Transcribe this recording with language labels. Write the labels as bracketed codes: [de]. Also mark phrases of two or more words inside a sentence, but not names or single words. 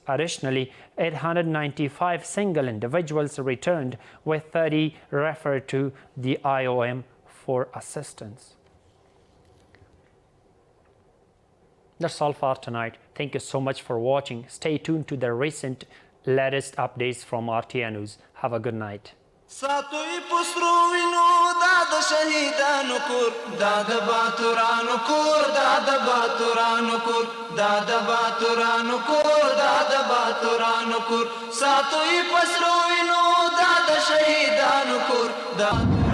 [en] Additionally, 895 single individuals returned, with 30 referred to the IOM for assistance. That's all for tonight. Thank you so much for watching. Stay tuned to the latest updates from RTA News. Have a good night. [ps] ساتوی پسرو وینو دا شهیدانو کور دا باتورانو کور دا باتورانو کور دا باتورانو کور دا باتورانو کور ساتوی پسرو وینو دا شهیدانو کور دا